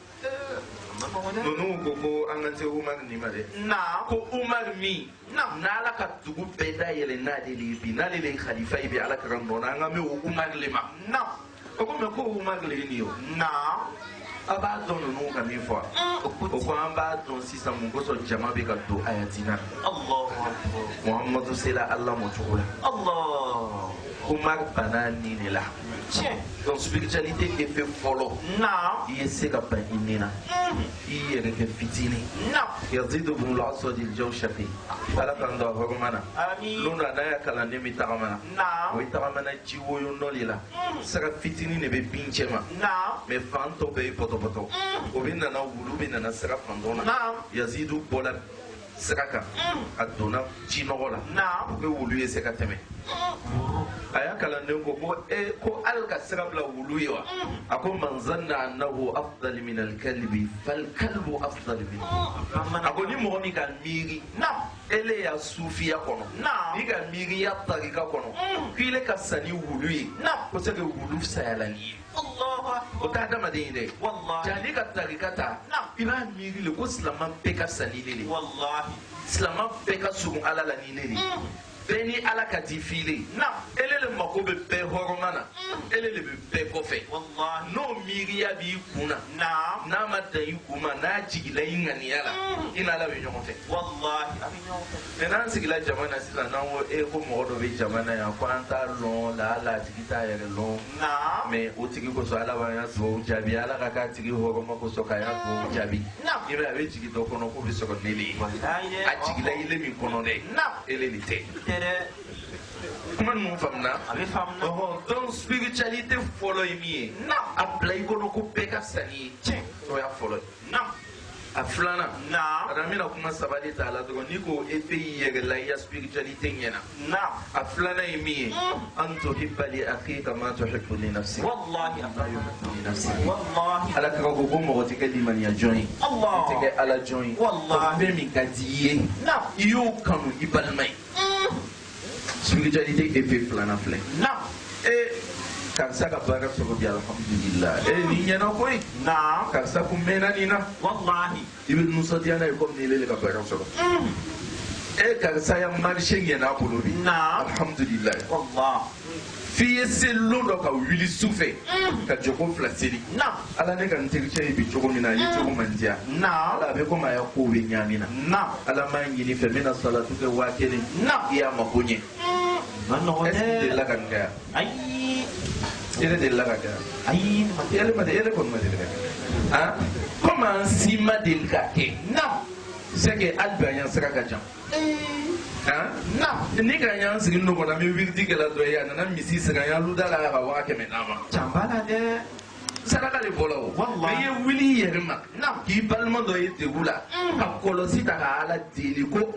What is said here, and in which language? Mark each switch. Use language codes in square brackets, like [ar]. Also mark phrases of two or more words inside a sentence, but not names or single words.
[bm] ninnu ko an ka se Umar nin ma dɛ ko Umar min n'Ala ka dugu bɛɛ dayɛlɛ n'ale de ye bi n'ale de ye khalifa ye bi Ala ka nɔ na an ka mɛn o Umar le ma o ko mɛ ko Umar le ye nin ye o a b'a dɔn ninnu ka min fɔ o ko an b'a dɔn sisan mun kosɔn jama bɛ ka don ayatina Muhamadu sela Ala mɔ cogo la Umar bana nin de la donc [fr] spiritualité effet [bm] fɔlɔ i ye se ka ban i nin na i yɛrɛ kɛ fitinin yazidu bin al-aswad al-jawshafi Ala k'an don a hɔrɔma na don dɔ n'a y'a kalanden min tagama na o ye tagamana ji woyo nɔ de la saga fitinin de bɛ bin cɛ ma mais fan tɔ bɛɛ ye pɔtɔpɔtɔ o bɛ nana wulu bɛ nana saga fan dɔ na yazidu bɔla sira kan a donna ji nɔgɔ la o bɛ wulu ye se ka tɛmɛ a y'a kalanden ko ko Ala ka sira bila wulu ye wa a ko [ar] من ظن أنه أفضل من الكلب فالكلب أفضل من [bm] a ko ni mɔgɔ min ka miiri ele ya sufiya kɔnɔ ni ka miiri ya tarika kɔnɔ k'ile ka sa ni wulu ye ko [fr] c'est que [bm] wulu sayala ni ye o t'a adamaden ye dɛ jaa ni ka tarika ta i b'a miiri le ko silaman bɛɛ ka sa ni ne de silaman bɛɛ ka surun Ala la ni ne de bɛɛ ni Ala ka di file ele le mako bɛ bɛɛ hɔrɔnma na ele le bɛ bɛɛ kɔfɛ n'o miiriya b'i kun na n'a ma dan i kun ma n'a jigila i ŋaniya la i n'Ala bɛ ɲɔgɔn fɛ mɛ n'an sigila jama na sisan n'an ko ko mɔgɔ dɔ bɛ jama na yan ko an t'a lɔn lahala a tigi t'a yɛrɛ lɔn mɛ o tigi kosɔn Ala b'an ya dugawu jaabi Ala ka k'a tigi hɔrɔnma kosɔn k'a ya dugawu jaabi i bɛ a bɛ jigin dɔ kɔnɔ k'o bɛ sɔrɔ ne le ye a jigila ile min kɔnɔ dɛ ele le tɛ kuma ninnu faamuna [fr] donc spiritualité [bm] fɔlɔ ye min ye a bila i kɔnɔ ko bɛɛ ka sa n'i ye o y'a fɔlɔ ye a filanan a bɛna kuma sabali ta la dɔrɔn n'i ko effet y'i yɛrɛ la i ya spiritualité ɲɛna a filanan ye min ye [ar] أن تحب لأخيك ما تحب لنفسك [bm] Ala ka ko mɔgɔ tɛ kɛ limaniya jɔn ye i tɛ kɛ Ala jɔn ye fɛn min ka di i ye i y'o kanu i balima ye [fr] spiritualité effet [bm] filanan filɛ karisa ka baara sɔrɔ bi alhamdulillah nin ɲɛna koyi karisa kun mɛnna nin na i bɛ nisɔndiya n'a ye komi ni ele ka baara sɔrɔ karisa ya marché ɲɛna a bolo bi alhamdulillah f'i ye selon dɔ ka wuli su fɛ ka jogo 2 seli Ala ne ka n terikɛ ye bi cogo min na a ye cogo man diya Ala a bɛ komi a y'a kow bɛ ɲaami na Ala m'a ɲini fɛ n bɛna salatu kɛ 1000 i y'a mako ɲɛ [fr] est-ce que [bm] delila ka nin kɛ yan ele delila ka kɛ yan ele kɔni ma deli ka kɛ komi an si ma deli ka kɛ [fr] c'est que [bm] hali bi an y'an sira ka jan ni ka y'an sigi ninnu kɔnɔ an bɛ wiridi kɛla dɔ ye a nana misi sigi an y'an luda la ka 100 d'a ma canba la dɛ saraka de bɔra o mɛ i ye wuli i yɛrɛ ma k'i balima dɔ ye degun la ka kɔlɔsi ta ka Ala deli ko